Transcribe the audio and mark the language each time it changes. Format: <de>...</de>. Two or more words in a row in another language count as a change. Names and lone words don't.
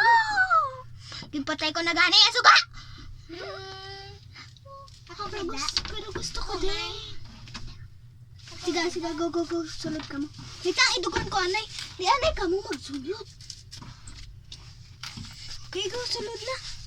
<ceb>Gipatay ko na gani ang suga. Ako ba?</ceb> <tl>Pero gusto ko din. Sige, go.</tl> <hil>Sulod ka mo. Kita, idugan ko anay. Di anay ka mo magsulod. Okay, go, sulod na.</hil>